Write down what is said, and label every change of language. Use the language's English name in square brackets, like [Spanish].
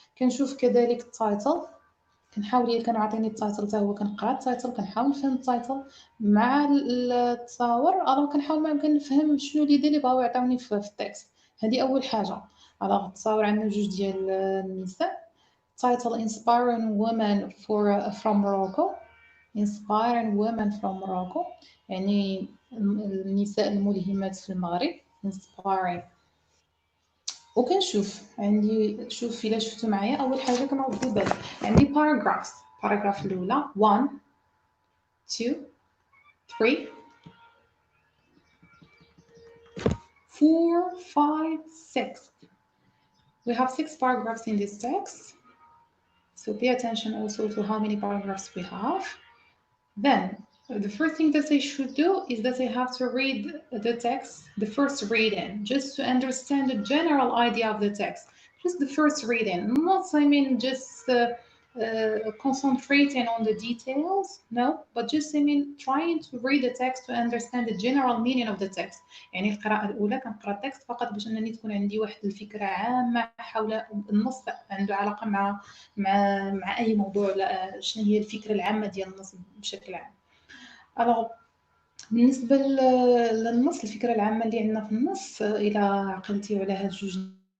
[Arabic] كنشوف كذلك التايتل، كنحاول الا كانوا عاطيني التايتل حتى هو كنقرا التايتل، كنحاول نفهم التايتل مع التصاور، الو كنحاول ما يمكن نفهم شنو اللي بغاو يعطيوني في التكست. هذه اول حاجه. الو التصاور عندنا جوج ديال النساء. [English] title inspiring women from Morocco. inspiring women from Morocco [Arabic] يعني النساء الملهمات في المغرب. [English] inspiring. [Arabic] وكنشوف عندي، شوف إلا شفتوا معايا أول حاجة كنرد البال عندي باراجراف الأولى 1 2 3 4 5 6. [English] We have 6 paragraphs in this text, so pay attention also to how many paragraphs we have. Then the first thing that I should do is that I have to read the text, the first reading, just to understand the general idea of the text. Just the first reading, not just concentrating on the details, no, but just trying to read the text to understand the general meaning of the text. [Arabic] يعني القراءة الأولى كنقرأ التكست فقط باش أنني تكون عندي واحد الفكرة عامة حول النص عنده علاقة مع أي موضوع، شنو هي الفكرة العامة ديال النص بشكل عام. Alors, بالنسبة للنص، الفكرة العامة اللي عندنا في النص، إلى عقلتي على هاد جوج